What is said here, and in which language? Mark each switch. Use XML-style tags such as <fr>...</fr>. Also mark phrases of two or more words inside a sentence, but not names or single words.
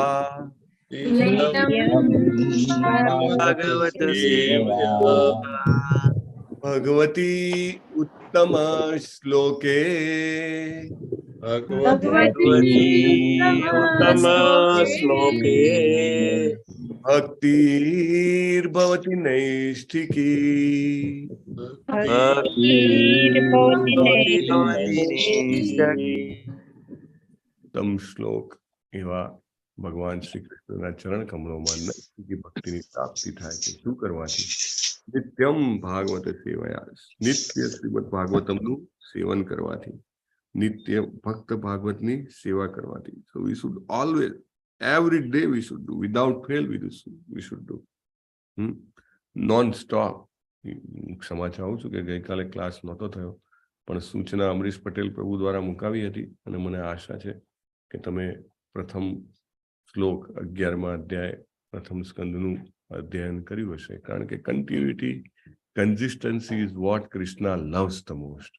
<sa>भगवती उत्तम श्लोके भक्तिर्भवति नैष्ठिकी। तम श्लोक एवा</sa> <gu>भगवान श्री कृष्णના ચરણ કમળોમાં નૈષ્ઠિકી ભક્તિની પ્રાપ્તિ થાય છે. શું કરવાથી?</gu> <sa>नित्यम् भागवत सेवया.</sa> <gu>નિત્ય શ્રીમદ ભાગવતમનું સેવન કરવાથી, નિત્ય ભક્ત ભાગવતની સેવા કરવાથી.</gu> <en>So we should always, every day we should do, without fail we should do.</en> <gu>નોન-સ્ટોપ. ક્ષમા ચાહું છું કે ગઈકાલે ક્લાસ નહોતો થયો, પણ સૂચના અમરીશ પટેલ પ્રભુ દ્વારા મુકાવી હતી અને મને આશા છે કે તમે પ્રથમ શ્લોક 11મા અધ્યાય પ્રથમ સ્કંદનું અધ્યયન કર્યું હશે, કારણ કે</gu> <en>continuity, consistency is what Krishna loves the most.</en>